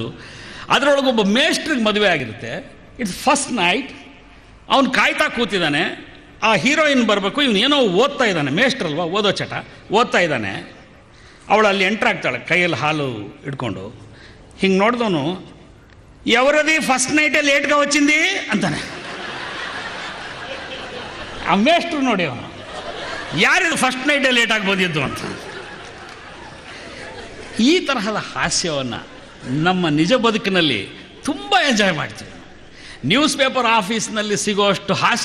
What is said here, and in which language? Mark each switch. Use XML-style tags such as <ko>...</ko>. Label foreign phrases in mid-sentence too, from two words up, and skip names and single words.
<kn>ಅದರೊಳಗೊಬ್ಬ ಮೇಸ್ಟ್ರಿಗೆ ಮದುವೆ ಆಗಿರುತ್ತೆ.</kn> <en>It's first night.</en> <kn>ಅವನು ಕಾಯ್ತಾ ಕೂತಿದ್ದಾನೆ, ಆ ಹೀರೋಯಿನ್ ಬರಬೇಕು, ಇವನು ಏನೋ ಓದ್ತಾ ಇದ್ದಾನೆ, ಮೇಸ್ಟ್ರಲ್ವಾ, ಓದೋ ಚಟ ಓದ್ತಾ ಇದ್ದಾನೆ. ಅವಳು ಅಲ್ಲಿ ಎಂಟ್ರಾಗ್ತಾಳೆ ಕೈಯಲ್ಲಿ ಹಾಲು ಇಟ್ಕೊಂಡು. ಹಿಂಗೆ ನೋಡಿದವನು,</kn> <te>ఎవరది</te> <en>first night</en> <te>లేట్గా వచ్చింది అంತಾನೆ.</te> <kn>ಆ ಮೇಷ್ಟ್ರು ನೋಡಿ, ಅವನು ಯಾರಿದು</kn> <en>first night</en> <kn>ಲೇಟಾಗಿ ಬಂದಿದ್ದು ಅಂತ. ಈ ತರಹದ ಹಾಸ್ಯವನ್ನು ನಮ್ಮ ನಿಜ ಬದುಕಿನಲ್ಲಿ ತುಂಬ ಎಂಜಾಯ್ ಮಾಡ್ತೀವಿ.</kn> <en>news paper</en> <kn>ಆಫೀಸ್ನಲ್ಲಿ ಸಿಗೋಷ್ಟು ಹಾಸ್ಯ.</kn>